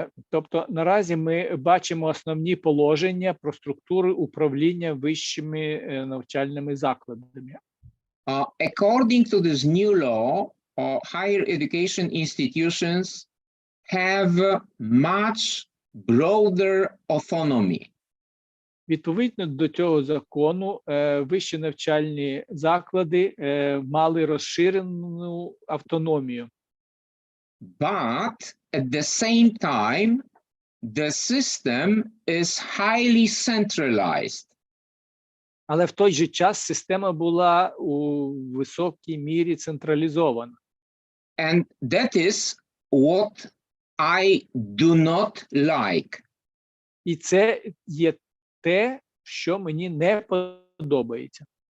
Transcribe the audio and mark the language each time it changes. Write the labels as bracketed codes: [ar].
[uk] Тобто наразі ми бачимо основні положення про структури управління вищими навчальними закладами. [en] According to this new law, higher education institutions have much broader autonomy. [uk] Відповідно до цього закону, вищі навчальні заклади мали розширену автономію. [en] But at the same time, the system is highly centralized. [uk] Але в той же час система була у високій мірі централізована. [en] And that is what I do not like. [uk] І це є те, що мені не подобається.